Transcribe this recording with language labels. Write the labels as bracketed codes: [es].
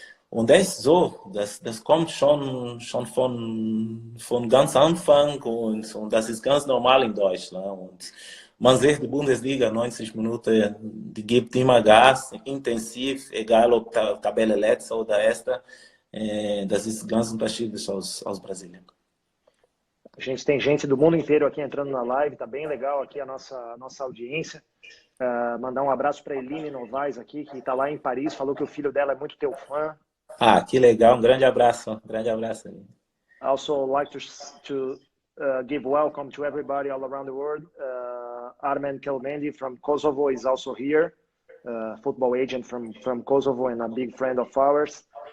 [de] Und das ist so, das kommt schon von ganz Anfang und das ist ganz normal in Deutschland. Und man sieht die Bundesliga 90 Minuten, die gibt immer Gas, intensiv, egal ob Tabelle letzte oder erste. Das ist ganz unterschiedlich aus Brasilien. [pt] A gente tem gente do mundo inteiro aqui entrando na live, tá bem legal aqui a nossa audiência. Mandar um abraço para Eline Novaes aqui, que está lá em Paris, falou que o filho dela é muito teu fã. Que legal, um grande abraço. [en] Also like to give welcome to everybody all around the world. Armen Kelmendi from Kosovo is also here, football agent from Kosovo and a big friend of ours.